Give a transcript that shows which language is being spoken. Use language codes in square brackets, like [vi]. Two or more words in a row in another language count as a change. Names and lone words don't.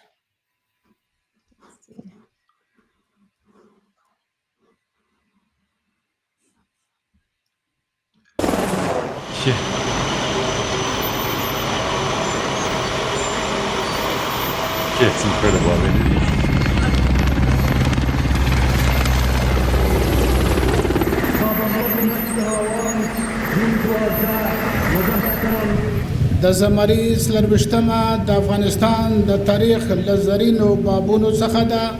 [en] Let's see. Yeah. Yeah, it's incredible. I mean, [ps] د زمریز لروشتمه د افغانستان د تاریخ لزرینو بابونو څخه ده.